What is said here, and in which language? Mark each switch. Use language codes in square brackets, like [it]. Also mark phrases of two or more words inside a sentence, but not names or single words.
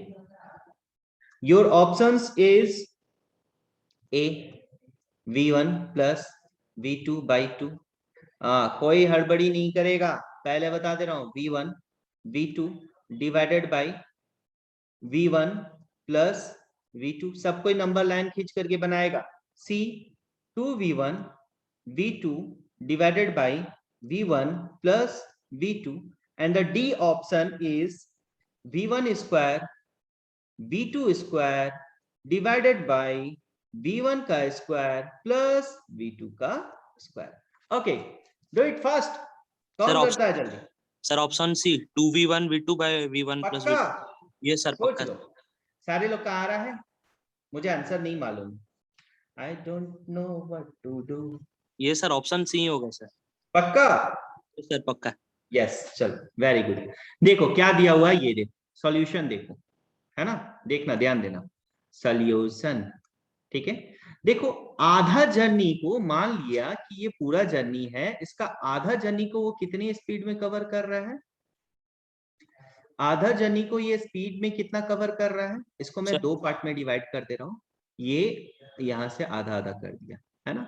[en] your options is a v1 plus v2 by 2, [hi] कोई हड़बड़ी नहीं करेगा, पहले बता दे रहा हूं, [en] v1 v2 divided by v1 plus v2, [hi] सब कोई [en] number line [hi] खींच करके बनाएगा, [en] c 2v1 v2 divided by v1 plus v2, and the d option is v1 square v2 square divided by v1 का square plus v2 का square. Okay, do it fast. [hi] कौन करता है जल्दी? [en] sir option C 2v1 v2 by v1 plus [hi] पक्का? [en] v2. [hi] ये सर सोच पक्का। लो, सारे लोग का आ रहा है, मुझे आंसर नहीं मालूम, [en] I don't know what to do. [hi] ये सर [en] option C [hi] होगा सर। पक्का? सर पक्का। [en] yes, चलो very good. [hi] देखो क्या दिया हुआ है, ये देखो सॉल्यूशन देखो, है ना, देखना ध्यान देना, सॉल्यूशन, ठीक है। देखो आधा जर्नी को मान लिया कि ये पूरा जर्नी है, इसका आधा जर्नी को वो कितनी स्पीड में कवर कर रहा है, आधा जर्नी को ये स्पीड में कितना कवर कर रहा है, इसको मैं दो पार्ट में डिवाइड कर दे रहा हूँ, ये यहाँ से आधा आधा कर दिया, है ना।